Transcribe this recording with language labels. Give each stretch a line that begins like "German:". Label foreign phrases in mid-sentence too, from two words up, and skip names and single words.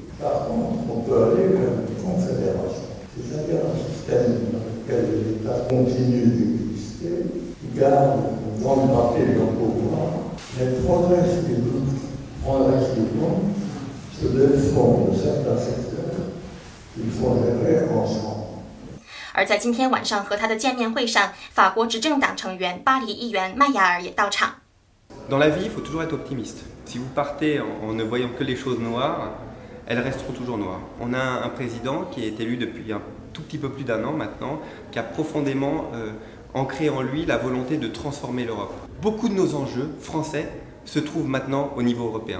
French: Par contre, on peut aller vers une confédération, c'est-à-dire un système dans lequel les États continuent d'exister, gardent une grande partie de leur pouvoir, mais progressivement se défendent de certains secteurs qu'il faut gérer ensemble。
Chinese: 而在今天晚上和他的见面会上，法国执政党成员巴黎议员麦雅尔也到场。
French: Dans la vie, il faut toujours être optimiste. Si vous partez en ne voyant que les choses noires, elles resteront toujours noires. On a un président qui est élu depuis un tout petit peu plus d'1 an maintenant, qui a profondément ancré en lui la volonté de transformer l'Europe. Beaucoup de nos enjeux français se trouvent maintenant au niveau européen.